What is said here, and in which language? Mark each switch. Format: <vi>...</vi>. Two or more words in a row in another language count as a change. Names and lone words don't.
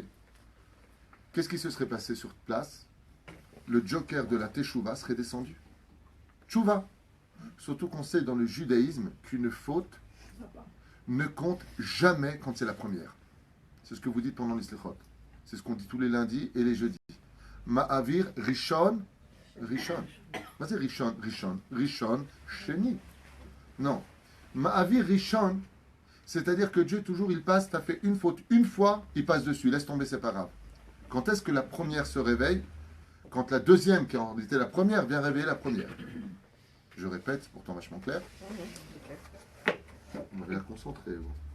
<fr>Qu'est-ce qui se serait passé sur place? Le joker de la Teshuvah serait descendu. Teshuvah. Surtout qu'on sait dans le judaïsme qu'une faute ne compte jamais quand c'est la première. C'est ce que vous dites pendant les Slichot. C'est ce qu'on dit tous les lundis et les jeudis.</fr> <he>מעביר ראשון. ראשון. C'est ראשון, ראשון, ראשון, שני.</he> <fr>Non.</fr> <he>מעביר ראשון,</he> <fr>c'est-à-dire que Dieu, toujours, il passe, tu as fait une faute une fois, il passe dessus, laisse tomber, c'est pas grave. Quand est-ce que la première se réveille? Quand la deuxième, qui en réalité la première, vient réveiller la première. Je répète, c'est pourtant vachement clair. On m'avait l'air concentré, vous.</fr>